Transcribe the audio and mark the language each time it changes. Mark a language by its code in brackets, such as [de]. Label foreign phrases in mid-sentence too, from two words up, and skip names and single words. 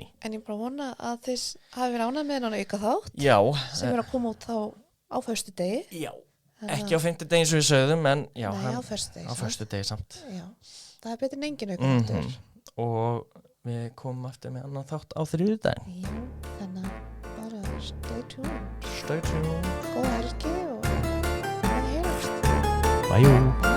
[is] En ég bara vona að þið hafi verið ánægð með hennan auka þátt. Já. Sem er að koma út þá á föstudegi. Já. Ekki á fimmtudegi eins og við sögðum, en já. Nei, á föstudegi. Á föstudegi samt. Já. Það er betur en engin auka þáttur. Og við komum aftur með annan þátt á þriðjudaginn. Já, þannig að bara [en] stay tuned. Stay tuned. [is] Góða helgi og heyrjast. Bye.